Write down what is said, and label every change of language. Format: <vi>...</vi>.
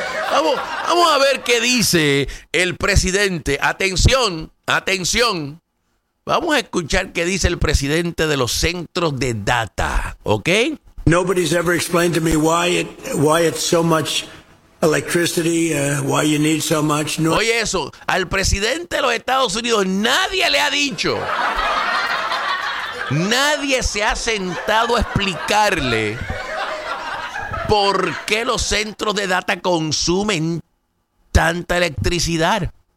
<es>Vamos a ver qué dice el presidente. Atención, atención. Vamos a escuchar qué dice el presidente de los centros de data, ¿ok?</es> <en>Nobody's ever explained to me why it's so much electricity, why you need so much. No.</en> <es>Oye eso, al presidente de los Estados Unidos nadie le ha dicho. Nadie se ha sentado a explicarle por qué los centros de data consumen tanta electricidad.</es>